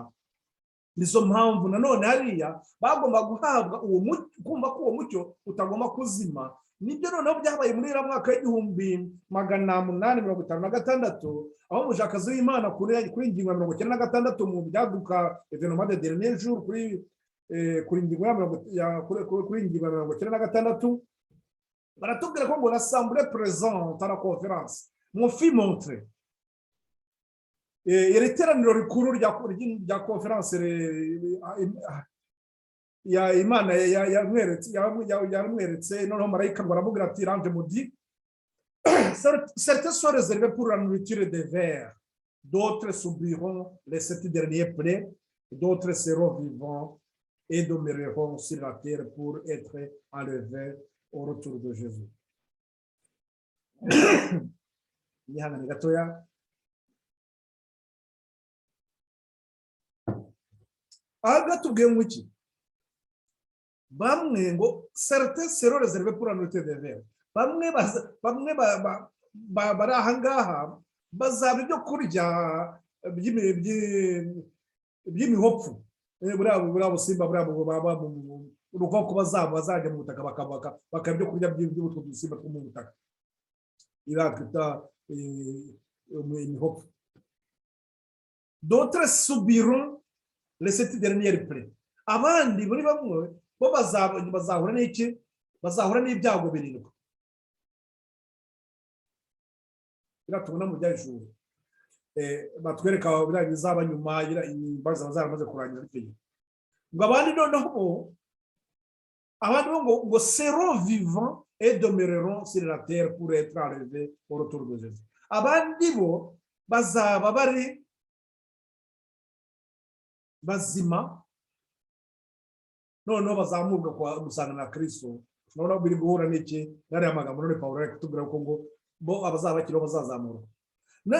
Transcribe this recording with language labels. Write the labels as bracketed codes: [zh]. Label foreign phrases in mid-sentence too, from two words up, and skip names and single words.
[rw] Nizo mpamvu nanone hariya bagomba guhabwa uwo mucyo, kumva ko uwo mucyo utagomba kuzima. Nibyo noneho byabaye muri iriya mwaka w'1856, aho umushakazi w'Imana kuri ingingo ya 96 mu byaduka [fr] evenement de dernier jour, [rw] kuri ingingo ya 96 baratubwira ko ngo [fr] l'assemblée présente à la conférence mon fit montrer [rw] iri teraniro rikuru rya conférence ya Imana yamweretse noneho marayika ngo aramubwira ati ranje mudi [fr] certains sont réservés pour la nourriture des vers, d'autres subiront les 7 derniers plaies, d'autres seront vivants et demeureront sur la terre pour être enlevés au retour de Jésus. [rw] Nihangane gatoya. Aga tubwiye ngo iki? Bamwe ngo [fr] certains seront réservés pour la nourriture des vers. [rw] Bamwe bari ahangaha bazaba ibyo kurya by'imihopfu, buriya busimba urukoko bazajya mu butaka bakaba ibyo kurya by'utwo dusimba two mu butaka, iriya twita imihopfu. [fr] D'autres subiront les 7 dernières plaies. [rw] Abandi muri bamwe bo bazahura n'iki? Bazahura n'ibyago 7. Tubona mu byajuru batwereka biriya bizaba nyuma imbaza bazamaze kurangiza itegeko. Ngo abandi noneho abandi ngo [fr] seront vivants et demeureront sur la terre pour être enlevés au retour de Jésus. [rw] Abandi bo bazaba bari bazima, noneho bazamurwa kwa gusanga na Kristo. Noneho biri guhura n'iki? Nari amagambo none Pawulo ari kutubwira ko ngo bo abazaba bakiriho bazazamurwa.